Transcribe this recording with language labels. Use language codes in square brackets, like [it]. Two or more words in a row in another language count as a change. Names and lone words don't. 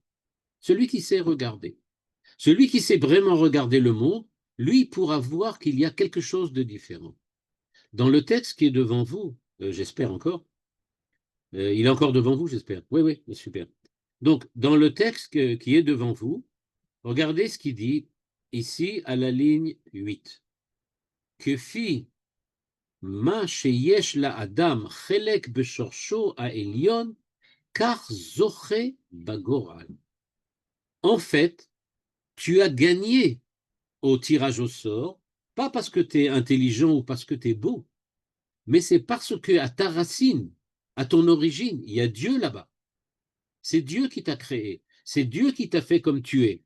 [fr] Celui qui sait regarder. Celui qui sait vraiment regarder le monde, lui pourra voir qu'il y a quelque chose de différent. Dans le texte qui est devant vous, j'espère encore, il est encore devant vous, j'espère. Oui, oui, super. Donc, dans le texte qui est devant vous, regardez ce qu'il dit ici à la ligne 8. [he] כפי מה שיש לאדם חלק בשורשו העליון כך זוכה בגורל. [fr] En fait, tu as gagné au tirage au sort, pas parce que tu es intelligent ou parce que tu es beau, mais c'est parce que à ta racine, à ton origine, il y a Dieu là-bas. C'est Dieu qui t'a créé, c'est Dieu qui t'a fait comme tu es.